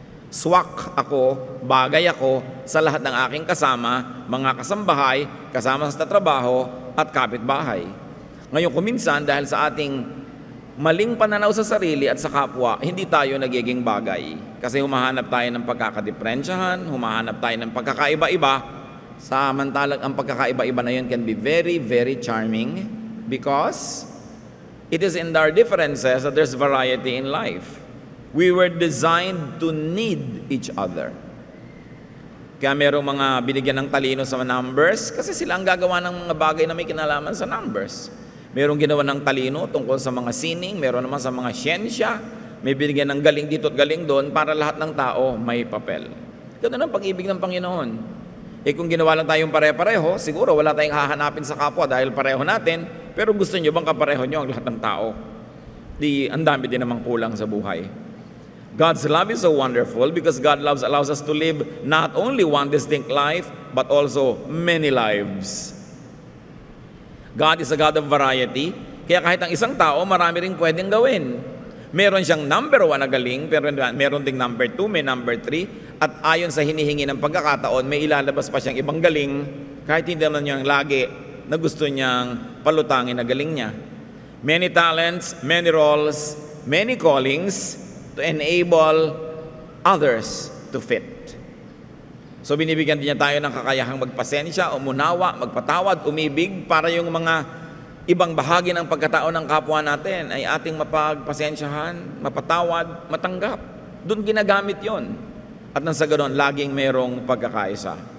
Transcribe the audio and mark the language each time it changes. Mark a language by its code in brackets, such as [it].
[tl] Swak ako, bagay ako sa lahat ng aking kasama, mga kasambahay, kasama sa trabaho at kapitbahay. Ngayon kuminsan dahil sa ating maling pananaw sa sarili at sa kapwa, hindi tayo nagiging bagay. Kasi humahanap tayo ng pagkakadiferensyahan, humahanap tayo ng pagkakaiba-iba. Samantalang ang pagkakaiba-iba na yun [en] can be very, very charming because it is in our differences that there's variety in life. We were designed to need each other. [tl] Kaya merong mga binigyan ng talino sa numbers kasi sila ang gagawa ng mga bagay na may kinalaman sa numbers. Merong ginawa ng talino tungkol sa mga sining, meron naman sa mga siyensya, may binigyan ng galing dito at galing doon para lahat ng tao may papel. Ganun ang pag-ibig ng Panginoon. Kung ginawa lang tayong pare-pareho, siguro wala tayong hahanapin sa kapwa dahil pareho natin, pero gusto nyo bang kapareho nyo ang lahat ng tao? Ang dami din namang kulang sa buhay. [en] God's love is so wonderful because God allows us to live not only one distinct life, but also many lives. God is a God of variety, [tl] kaya kahit ang isang tao, marami ring pwedeng gawin. Meron siyang number 1 na galing, pero meron ding number 2, may number 3, at ayon sa hinihingi ng pagkakataon, may ilalabas pa siyang ibang galing, kahit hindi naman niyang lagi na gusto niyang palutangin na galing niya. [en] Many talents, many roles, many callings to enable others to fit. [tl] So binibigyan din niya tayo ng kakayahang magpasensya, umunawa, magpatawad, umibig para yung mga ibang bahagi ng pagkatao ng kapwa natin ay ating mapagpasensyahan, mapatawad, matanggap. Doon ginagamit yon. At nang sa ganoon, laging merong pagkakaisa.